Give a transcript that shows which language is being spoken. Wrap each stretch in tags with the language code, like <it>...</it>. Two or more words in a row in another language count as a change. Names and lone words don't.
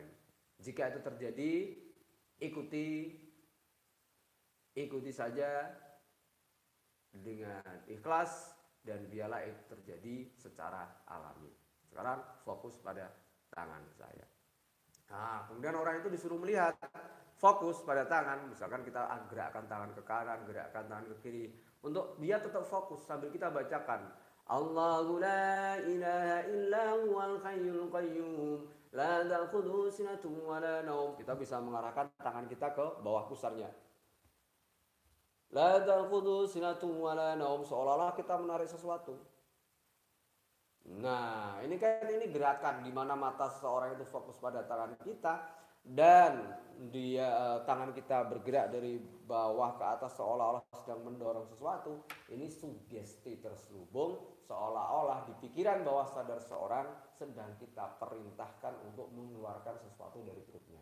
<id>Jika itu terjadi, ikuti saja dengan ikhlas dan biarlah itu terjadi secara alami. Sekarang fokus pada tangan saya. Nah, kemudian orang itu disuruh melihat, fokus pada tangan. Misalkan kita gerakkan tangan ke kanan, gerakkan tangan ke kiri, untuk dia tetap fokus sambil kita bacakan</id> <ar>الله لا إله إلا هو الحي القيوم لا تأخذه سنة ولا نوم.</ar> <id>Kita bisa mengarahkan tangan kita ke bawah pusarnya.</id> <ar>لا تأخذه سنة ولا نوم,</ar> <id>seolah-olah kita menarik sesuatu. Nah, ini gerakan di mana mata seseorang itu fokus pada tangan kita dan tangan kita bergerak dari bawah ke atas seolah-olah sedang mendorong sesuatu. Ini sugesti terselubung, seolah-olah di pikiran bawah sadar seorang sedang kita perintahkan untuk mengeluarkan sesuatu dari perutnya.</id>